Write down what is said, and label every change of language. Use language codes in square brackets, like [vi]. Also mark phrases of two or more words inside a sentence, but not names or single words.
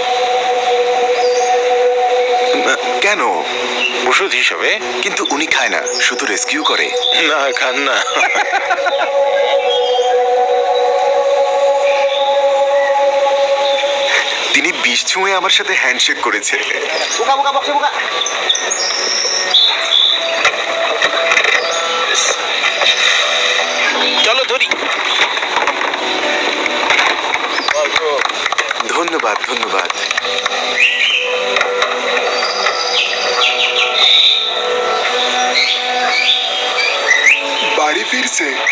[bn] কেন? ওষুধ হিসেবে। কিন্তু উনি খায় না, শুধু রেস্কিউ করে। না, খান না। তিনি বিষ ছুঁয়ে আমার সাথে হ্যান্ডশেক করেছে। [id] Buka boxnya buka. [bn] চলো ধরি। ধন্যবাদ, ধন্যবাদ। বাড়ি ফিরছে।